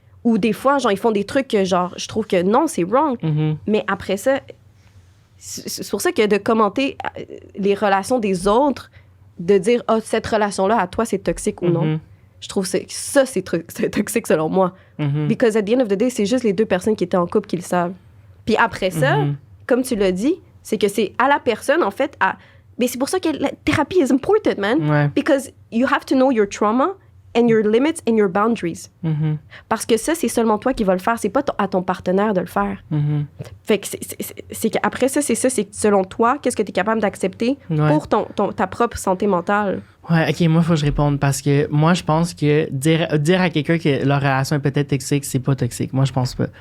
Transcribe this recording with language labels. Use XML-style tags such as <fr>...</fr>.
<fr>Ou des fois, genre, ils font des trucs que, genre, je trouve que non, c'est wrong. Mais après ça, c'est pour ça que de commenter les relations des autres, de dire, oh, cette relation-là, à toi, c'est toxique ou non. Je trouve que ça, c'est toxique selon moi.</fr> <en>Because at the end of the day,</en> <fr>c'est juste les deux personnes qui étaient en couple qui le savent. Puis après ça, comme tu l'as dit, c'est que c'est à la personne, en fait, mais c'est pour ça que la thérapie</fr> <en>is important, man.</en> <fr>Ouais.</fr> <en>Because you have to know your trauma and your limits and your boundaries.</en> <fr>Parce que ça, c'est seulement toi qui vas le faire. C'est pas à ton partenaire de le faire. Fait que c'est qu'après ça, c'est selon toi, qu'est-ce que tu es capable d'accepter pour ta propre santé mentale. Ouais, OK, moi, il faut que je réponde parce que moi, je pense que dire à quelqu'un que leur relation est peut-être toxique, c'est pas toxique. Moi, je pense pas.</fr>